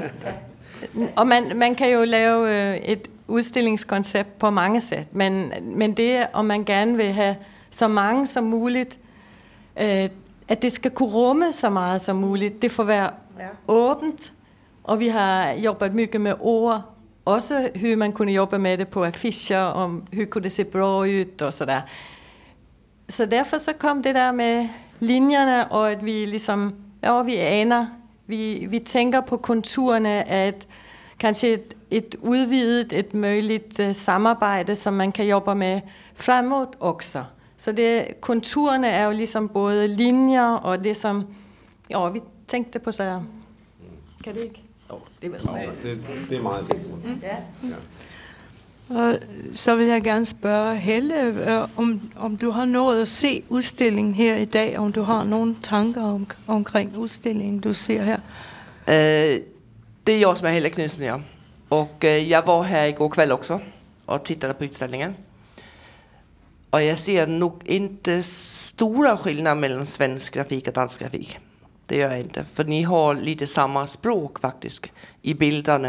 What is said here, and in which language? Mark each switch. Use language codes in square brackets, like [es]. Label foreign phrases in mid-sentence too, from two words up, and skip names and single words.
[da] Og man kan jo lave et udstillingskoncept på mange sæt, men det, om man gerne vil have så mange som muligt at det skal kunne rumme så meget som muligt. Det får være åbent, og vi har [sv] jobbat mycket [da] med ord. [sv] Også hur man kunne jobbe med det på affischer, om hur kunne det se bra ut og sådär. [da] Så derfor så kom det der med linjerne, og at vi ligesom, vi aner, vi tænker på konturerne af kanskje et udvidet, et muligt samarbejde, som man kan jobbe med fremover også. Så konturerne er jo ligesom både linjer og det som, vi tænkte på så. Kan det ikke? Det er meget det. Og så vil jeg gerne spørge Helle, om du har nået at se udstillingen her i dag, om du har nogle tanker omkring udstillingen, du ser her. [sv] Det är jag som är Helle Knudsen, ja. Och jag var här igår kväll också och tittade på utställningen. Och jag ser nog inte stora skillnader mellan svensk grafik och dansk grafik. Det gör jag inte, för ni har lite samma språk faktiskt i bilderna.